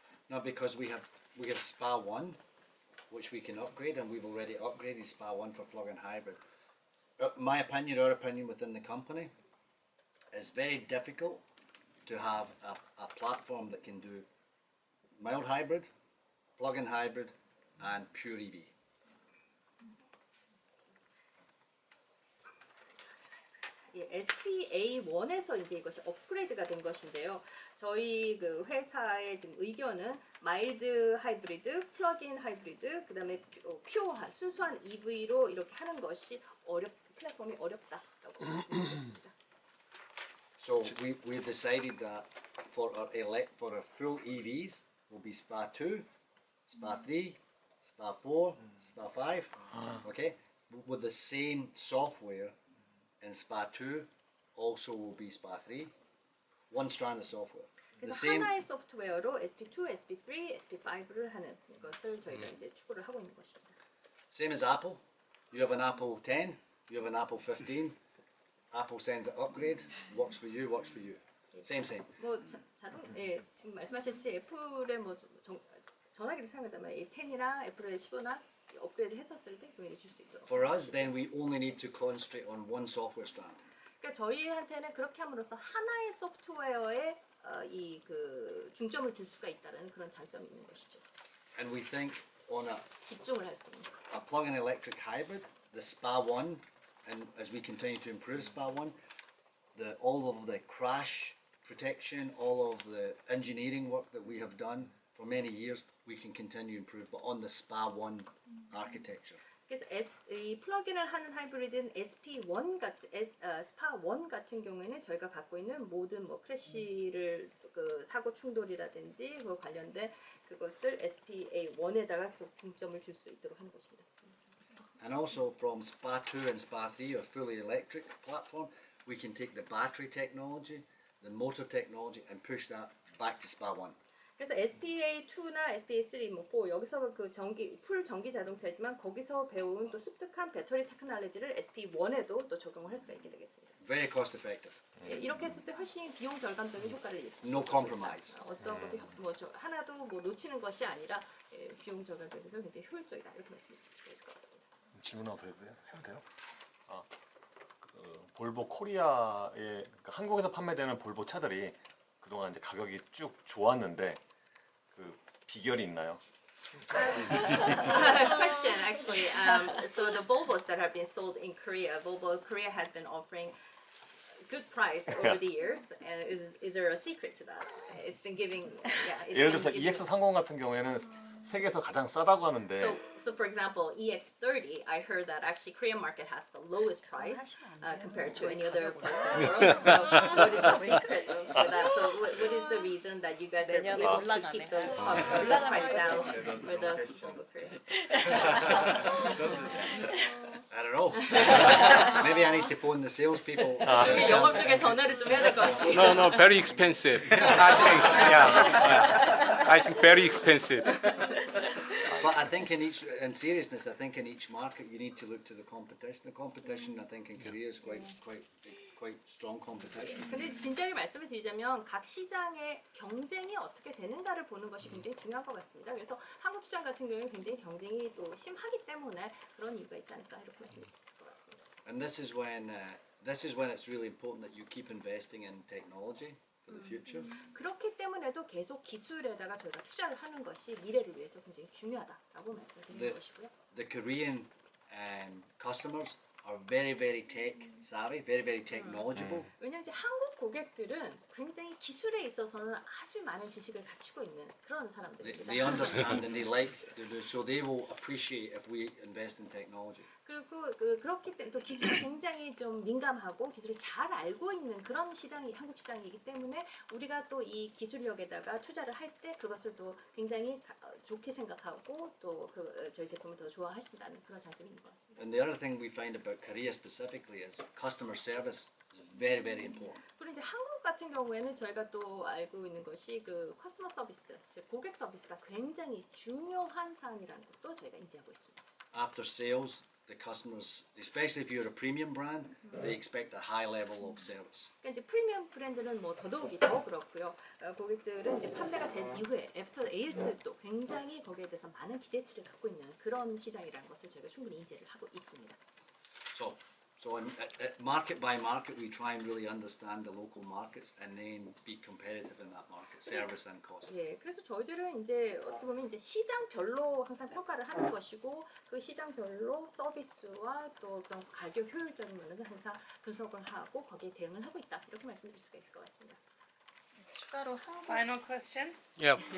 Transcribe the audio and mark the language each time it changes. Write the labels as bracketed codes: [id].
[en] Now because we have SPA 1, which we can upgrade, and we've already upgraded SPA 1 for plug-in hybrid. My opinion, our opinion within the company, is very difficult to have a platform that can do mild hybrid, plug-in hybrid, and pure EV. [ko] 예, SPA1에서 이제 이것이 업그레이드가 된 것인데요. 저희 그 회사의 지금 의견은 마일드 하이브리드, 플러그인 하이브리드, 그다음에 퓨어한 순수한 EV로 이렇게 하는 것이 플랫폼이 어렵다라고 말씀드렸습니다. [en] So we decided that for our full EVs will be SPA 2, SPA 3, SPA 4, SPA 5, okay, with the same software. In SPA 2 also will be SPA 3, one strand of software. The [ko] 그래서 [en] same, [ko] 하나의 소프트웨어로 SP2, SP3, SP5를 하는 것을 저희가 이제 추구를 하고 있는 것입니다. [en] same as Apple. You have an Apple 10, you have an Apple 15. Apple sends an upgrade, works for you, works for you. Same. [ko] 뭐 지금 말씀하셨듯이 애플의 뭐 전화기를 사용한다면 이 10이나 애플의 15나 업그레이드를 했었을 때 동일해 줄 수 있도록. [en] For us, then we only need to concentrate on one software strand. [ko] 그러니까 저희한테는 그렇게 함으로써 하나의 소프트웨어에 이 그 중점을 둘 수가 있다는 그런 장점이 있는 것이죠. [en] And we think on [ko] 집중을 할 수 있는. [en] a plug-in electric hybrid, the SPA 1, and as we continue to improve SPA 1, all of the crash protection, all of the engineering work that we have done for many years, we can continue to improve, but on the SPA 1 architecture. [ko] 그래서 이 플러그인을 하는 하이브리드는 SP1 같은 SPA1 같은 경우에는 저희가 갖고 있는 모든 뭐 크래시를 그 사고 충돌이라든지 그 관련된 그것을 SPA1에다가 계속 중점을 줄 수 있도록 하는 것입니다. [en] And also from SPA 2 and SPA 3, a fully electric platform, we can take the battery technology, the motor technology, and push that back to SPA 1. [ko] 그래서 SPA2나 SPA3, 뭐 4 여기서 그 풀 전기 자동차이지만 거기서 배운 또 습득한 배터리 테크놀로지를 SP1에도 또 적용을 할 수가 있게 되겠습니다. [en] Very cost effective. [ko] 예, 이렇게 했을 때 훨씬 비용 절감적인 효과를 [en] No compromise. [ko] 어떤 것도 하나도 뭐 놓치는 것이 아니라 비용 절감에서 굉장히 효율적이다 이렇게 말씀드릴 수 있을 것 같습니다. 질문 하나 더 해도 돼요? 볼보 코리아에 그러니까 한국에서 판매되는 볼보 차들이 그동안 이제 가격이 쭉 좋았는데 그 비결이 있나요? [en] Question actually. So the Volvos that have been sold in Korea, Volvo Korea has been offering good price over the years. And is there a secret to that? It's been giving. Yeah. [ko] 예를 들어서 EX30 같은 경우에는 세계에서 가장 싸다고 하는데 [en] So for example, EX30, I heard that actually Korean market has the lowest price compared to any other place in the world. So what is the secret for that? So what is the reason that you guys are able to keep the price down for the Volvo Korea? I don't know. Maybe I need to phone the salespeople. [ko] 영업 쪽에 전화를 좀 해야 될 것 같습니다. [en] No, very expensive. I think, yeah. I think very expensive. But I think in seriousness, I think in each market you need to look to the competition. The competition, I think in Korea is quite strong competition. [ko] 근데 진지하게 말씀을 드리자면 각 시장의 경쟁이 어떻게 되는가를 보는 것이 굉장히 중요한 것 같습니다. 그래서 한국 시장 같은 경우는 굉장히 경쟁이 또 심하기 때문에 그런 이유가 있지 않을까 이렇게 말씀드릴 수 있을 것 같습니다. [en] And this is when it's really important that you keep investing in technology for the future. [ko] 그렇기 때문에도 계속 기술에다가 저희가 투자를 하는 것이 미래를 위해서 굉장히 중요하다라고 말씀드리는 네. 것이고요. [en] The Korean customers are very tech savvy, very tech knowledgeable. [ko] 왜냐하면 이제 한국 고객들은 굉장히 기술에 있어서는 아주 많은 지식을 갖추고 있는 그런 사람들입니다. [en] They understand and they like, so they will appreciate if we invest in technology. [ko] 그리고 그렇기 때문에 또 기술에 굉장히 좀 민감하고 기술을 잘 알고 있는 그런 시장이 한국 시장이기 때문에 우리가 또 이 기술력에다가 투자를 할 때 그것을 또 굉장히 좋게 생각하고 또 저희 제품을 더 좋아하신다는 그런 장점이 있는 것 같습니다. [en] And the other thing we find about Korea specifically is customer service is very important. [ko] 그리고 이제 한국 같은 경우에는 저희가 또 알고 있는 것이 그 커스터머 서비스, 즉 고객 서비스가 굉장히 중요한 사안이라는 것도 저희가 인지하고 있습니다. [en] After sales, the customers, especially if you're a premium brand, they expect a high level of service. [ko] 그러니까 이제 프리미엄 브랜드는 뭐 더더욱이 더 그렇고요. 고객들은 이제 판매가 된 이후에 애프터 AS도 굉장히 거기에 대해서 많은 기대치를 갖고 있는 그런 시장이라는 것을 저희가 충분히 인지를 하고 있습니다. [en] So at market by market, we try and really understand the local markets and then be competitive in that market, service and cost. [ko] 예, 그래서 저희들은 이제 어떻게 보면 이제 시장별로 항상 평가를 하는 것이고 그 시장별로 서비스와 또 그런 가격 효율적인 면을 항상 분석을 하고 거기에 대응을 하고 있다 이렇게 말씀드릴 수가 있을 것 같습니다. 추가로 한국 [en] Final question. [ko] 예.